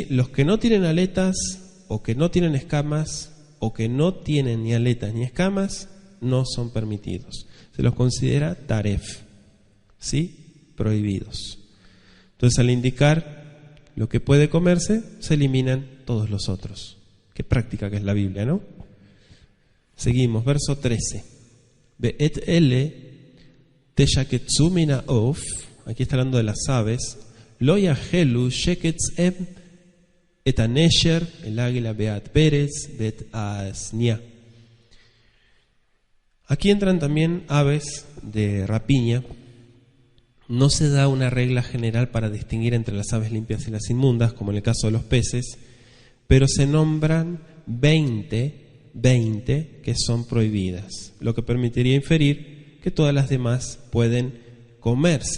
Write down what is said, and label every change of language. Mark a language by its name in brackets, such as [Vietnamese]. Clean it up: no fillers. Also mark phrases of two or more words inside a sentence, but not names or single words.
[Spanish] Los que no tienen aletas o que no tienen escamas o que no tienen ni aletas ni escamas no son permitidos. Se los considera taref, ¿sí? Prohibidos. Entonces, al indicar lo que puede comerse, se eliminan todos los otros. Qué práctica que es la Biblia, ¿no? Seguimos, verso 13. [Hebrew] ואת אלה תשקצו מן העוף, [Spanish] aquí está hablando de las aves, [Hebrew] לא יאכלו שקץ את הנשר, [Spanish] el águila [Hebrew] ואת הפרס ואת העזניה. [Spanish] Aquí entran también aves de rapiña. No se da una regla general para distinguir entre las aves limpias y las inmundas, como en el caso de los peces, pero se nombran 20 que son prohibidas, lo que permitiría inferir que todas las demás pueden comerse.